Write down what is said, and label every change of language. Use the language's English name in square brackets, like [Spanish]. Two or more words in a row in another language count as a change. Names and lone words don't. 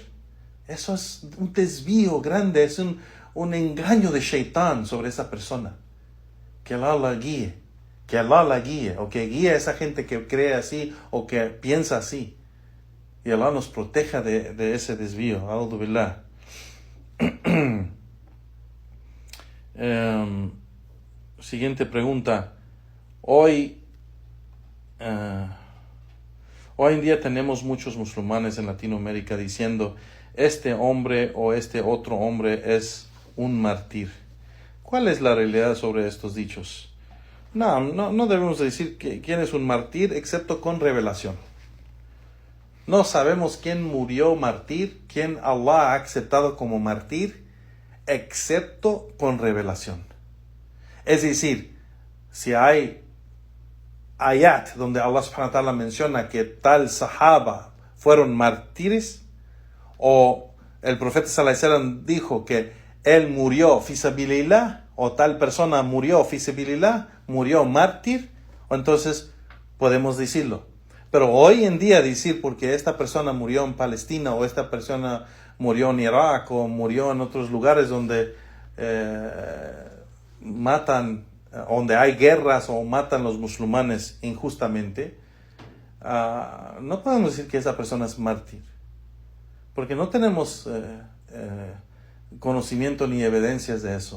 [Spanish] Eso es un desvío grande, es un engaño de Shaitán sobre esa persona. Que Allah la guíe, o que guíe a esa gente que cree así o que piensa así. Y Allah nos proteja de ese desvío. [Arabic] أعوذ بالله. [Spanish] Siguiente pregunta. Hoy en día tenemos muchos musulmanes en Latinoamérica diciendo este hombre o este otro hombre es un mártir. ¿Cuál es la realidad sobre estos dichos? No debemos decir quién es un mártir excepto con revelación. No sabemos quién murió mártir, quién Allah ha aceptado como mártir, excepto con revelación. Es decir, si hay ayat donde Allah [Arabic] سبحانه وتعالى [Spanish] menciona que tal sahaba fueron mártires, o el profeta [Arabic] صلى الله عليه وسلم [Spanish] dijo que él murió [Arabic] في سبيل الله, [Spanish] o tal persona murió [Arabic] في سبيل الله, [Spanish] murió mártir, o entonces podemos decirlo. Pero hoy en día decir porque esta persona murió en Palestina o esta persona murió en Irak o murió en otros lugares donde matan, donde hay guerras o matan los musulmanes injustamente, no podemos decir que esa persona es mártir, porque no tenemos conocimiento ni evidencias de eso.